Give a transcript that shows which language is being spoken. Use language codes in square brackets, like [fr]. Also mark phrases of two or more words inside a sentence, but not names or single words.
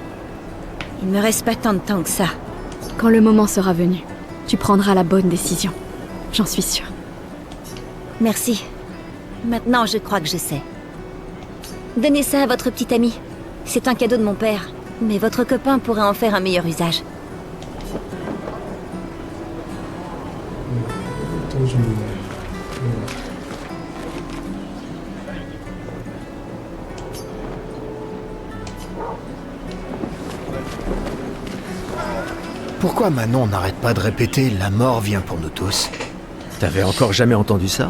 [fr] Il me reste pas tant de temps que ça. Quand le moment sera venu, tu prendras la bonne décision. J'en suis sûre. Merci. Maintenant, je crois que je sais. Donnez ça à votre petit ami. C'est un cadeau de mon père. Mais votre copain pourrait en faire un meilleur usage. [pt] Então, de novo. [fr] Pourquoi Manon n'arrête pas de répéter « la mort vient pour nous tous » ? T'avais encore jamais entendu ça?